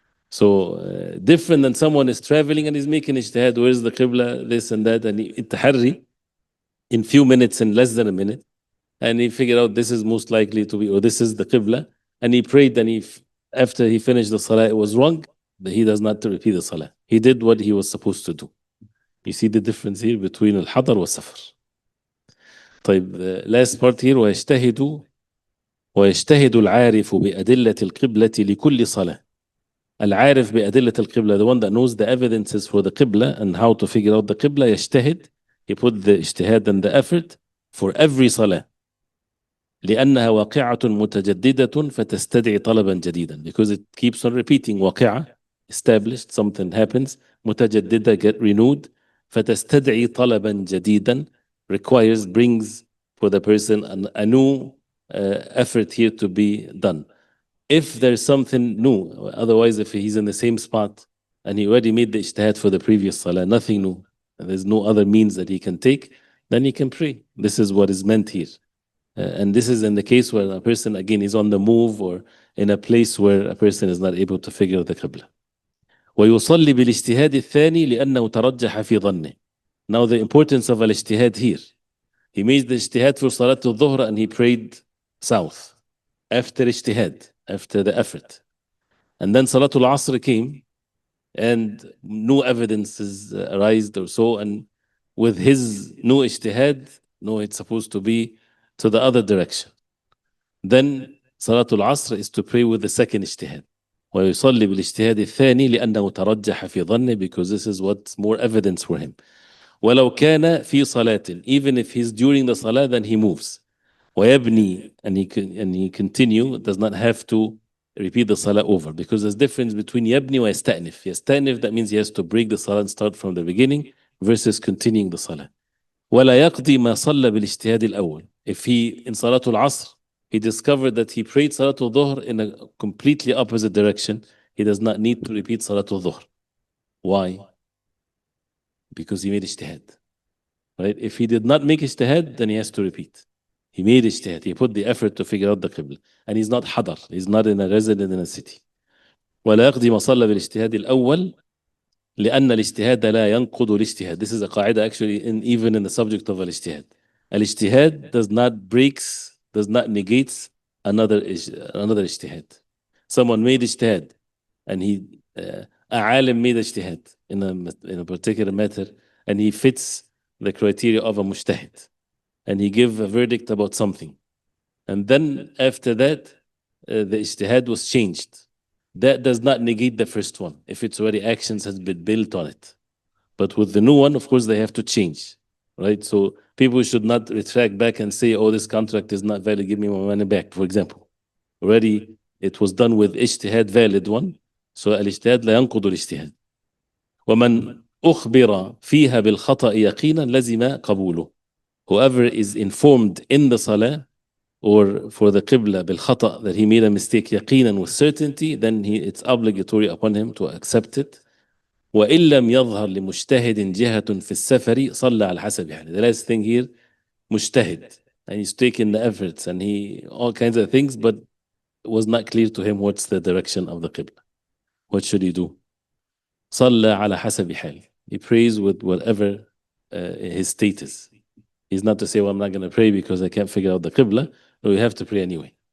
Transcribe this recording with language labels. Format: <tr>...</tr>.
<en>So different than someone is traveling and is making ijtihad, where's the qibla, this and that, and التحري in few minutes, in less than a minute, and he figured out this is most likely to be, or this is the qibla, and he prayed, and after he finished the salah, it was wrong, but he does not repeat the salah. He did what he was supposed to do. You see the difference here between</en> <ar>الحضر والسفر. طيب</ar> <en>last part here</en> <ar>ويجتهد العارف بأدلة القبلة لكل صلاة. العارف بأدلة القبلة,</ar> <en>the one that knows the evidences for the qibla and how to figure out the qibla, يجتهد, he put the اجتهاد and the effort for every صلاة.</en> <ar>لأنها واقعة متجددة فتستدعي طلبا جديدا,</ar> <en>because it keeps on repeating. واقعة, established, something happens. متجددة, get renewed.</en> <ar>فتستدعي طلبا جديدا,</ar> <en>requires, brings for the person a new effort here to be done. If there's something new, otherwise if he's in the same spot and he already made the ijtihad for the previous salah, nothing new, and there's no other means that he can take, then he can pray. This is what is meant here. And this is in the case where a person, again, is on the move or in a place where a person is not able to figure out the qibla.</en> <ar>ويصلي بالاجتهاد الثاني لأنه ترجح في ظنه.</ar> <en>Now the importance of al-ijtihad here. He made the ijtihad for Salat al-Dhuhr and he prayed south. After ijtihad, after the effort. And then Salatul Asr came and new evidences arised or so, and with his new ijtihad, no, it's supposed to be to the other direction. Then Salatul Asr is to pray with the second ijtihad.</en> <ar>ويصلي بالاجتهاد الثاني لأنه ترجح في ظنه,</ar> <en>because this is what's more evidence for him.</en> <ar>ولو كان في صلاة,</ar> <en>even if he's during the salah, then he moves. ويبني, and he continue, does not have to repeat the salah over, because there's difference between</en> <ar>يبني ويستأنف.</ar> <en>يستأنف, that means he has to break the salah and start from the beginning, versus continuing the salah.</en> <ar>ولا يقضي ما صلى بالاجتهاد الأول.</ar> <en>If he, in Salatul Asr, he discovered that he prayed Salatul Dhuhr in a completely opposite direction, he does not need to repeat Salatul Dhuhr. Why? Because he made ijtihad. Right? If he did not make ijtihad, then he has to repeat. He made ijtihad. He put the effort to figure out the qibla. And he's not hadar. He's not in a resident in a city.</en> <ar>ولا يقضي ما صلى بالاجتهاد الأول لأن الاجتهاد لا ينقض الاجتهاد.</ar> <en>This is a qaida actually even in the subject of al-ijtihad. Al-ijtihad does not negate another ijtihad. Someone made ijtihad and a alim made ijtihad in a particular matter, and he fits the criteria of a mujtahid, and he give a verdict about something, and then after that the ijtihad was changed. That does not negate the first one if its already actions has been built on it. But with the new one, of course, they have to change, right? So people should not retract back and say, oh, this contract is not valid, give me my money back, for example. Already it was done with ijtihad, valid one. So al-ijtihad</en> <ar>لا ينقض الاجتهاد. ومن أخبر فيها بالخطأ يقينا لزم قبوله.</ar> <en>Whoever is informed in the salah or for the qibla بالخطأ, that he made a mistake يقينا, with certainty, then it's obligatory upon him to accept it.</en> <ar>وإن لم يظهر لمجتهد جهة في السفر صلى على حسب حاله.</ar> <en>The last thing here, مجتهد, and he's taking the efforts and all kinds of things, but it was not clear to him what's the direction of the qibla. What should he do?</en> <ar>صلى على حسب حاله.</ar> <en>He prays with whatever his status. He's not to say, well, I'm not going to pray because I can't figure out the qibla. No, you have to pray anyway.</en>